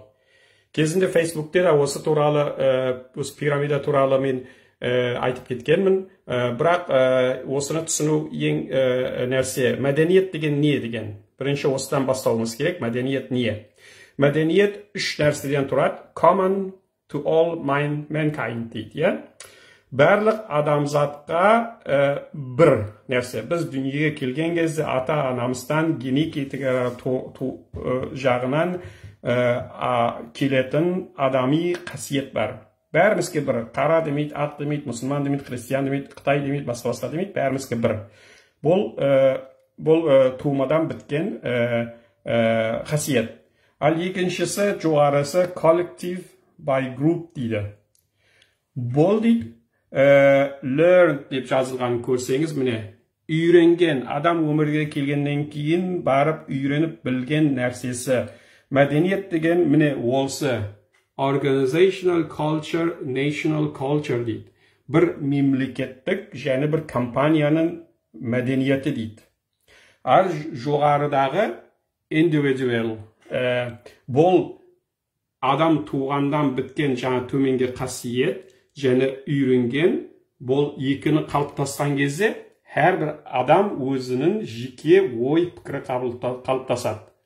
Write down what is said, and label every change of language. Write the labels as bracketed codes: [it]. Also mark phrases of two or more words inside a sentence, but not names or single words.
[kk] Кезінде Facebook'те де осы туралы, осы пирамида туралы мен айтып кеткенмін. Бірақ осыны түсіну ең нәрсе, мәдениет деген не деген? Бірінші осыдан бастауымыз керек. Мәдениет не? Мәдениет үш нәрседен тұрады. [en] Common to all mankind [kk] дейді. Барлық адамзатқа бір нәрсе. Біз дүниеге келген кезде ата-анамыздан генетика жағынан келетін адами қасиет бар. бәрімізге бір. Қара демейді, ақ демейді, мұсылман демейді, христиан демейді, Қытай демейді, басқа демейді, бәрімізге бір. Бұл туымадан біткен қасиет. Ал екіншісі, жоғарысы [en] collective by group [kk] дейді. Бұл дейді, learn деп жазылған көрсеңіз, міне, үйренген, адам өмірге келгеннен кейін барып үйреніп білген нәрсесі. Мәдениет деген, міне, осы [en] organizational culture, national culture [kk] дейді. Бір мемлекеттік және бір компанияның мәдениеті дейді. Ал жоғарыдағы individual, бұл адам туғандан біткен жаңа төменге қасиет және үйренген, бұл екіні қалыптасқан кезде әрбір адам өзінің жеке ой пікірі қалыптасады.